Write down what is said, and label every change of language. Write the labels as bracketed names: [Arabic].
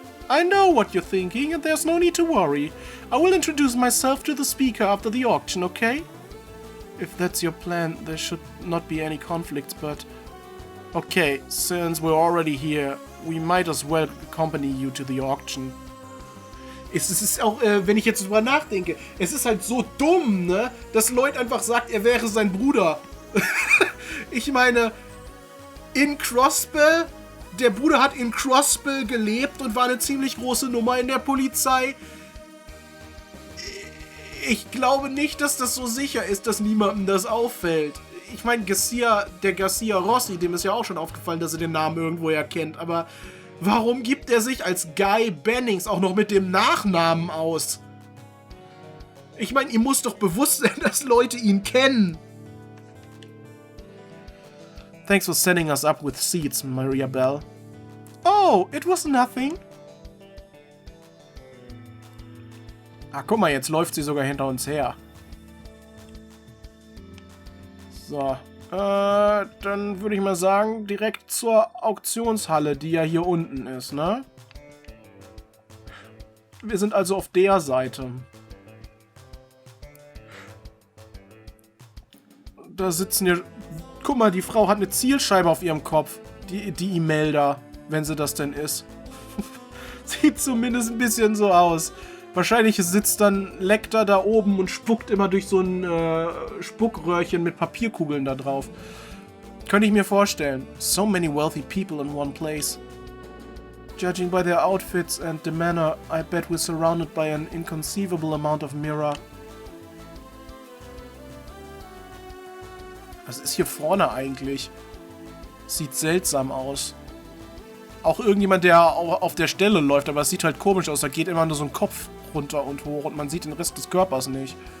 [English] I know what you're thinking, and there's no need to worry. I will introduce myself to the speaker after the auction, okay? If that's your plan, there should not be any conflicts, but... Okay, since we're already here, we might as well accompany you to the auction. [German] Es ist auch, wenn ich jetzt drüber nachdenke, es ist halt so dumm, ne? Dass Lloyd einfach sagt, er wäre sein Bruder. Ich meine, in Crossbell, der Bruder hat in Crossbell gelebt und war eine ziemlich große Nummer in der Polizei. Ich glaube nicht, dass das so sicher ist, dass niemandem das auffällt. Ich meine, der Garcia Rossi, dem ist ja auch schon aufgefallen, dass er den Namen irgendwoher kennt, aber warum gibt er sich als Guy Bannings auch noch mit dem Nachnamen aus? Ich meine, ihm muss doch bewusst sein, dass Leute ihn kennen. [English] Thanks for setting us up with seats, Maria Bell. Oh, it was nothing. [German] Ah, guck mal, jetzt läuft sie sogar hinter uns her. So, dann würde ich mal sagen, direkt zur Auktionshalle, die ja hier unten ist, ne? Wir sind also auf der Seite. Da sitzen hier... Guck mal, die Frau hat eine Zielscheibe auf ihrem Kopf. Die Imelda, wenn sie das denn ist. Sieht zumindest ein bisschen so aus. Wahrscheinlich sitzt dann Lecter da oben und spuckt immer durch so ein Spuckröhrchen mit Papierkugeln da drauf. Könnte ich mir vorstellen. [English] So many wealthy people in one place. Judging by their outfits and the manner, I bet we're surrounded by an inconceivable amount of mirror. [German] Was ist hier vorne eigentlich? Sieht seltsam aus. Auch irgendjemand, der auf der Stelle läuft, aber es sieht halt komisch aus. Da geht immer nur so ein Kopf runter und hoch und man sieht den Rest des Körpers nicht.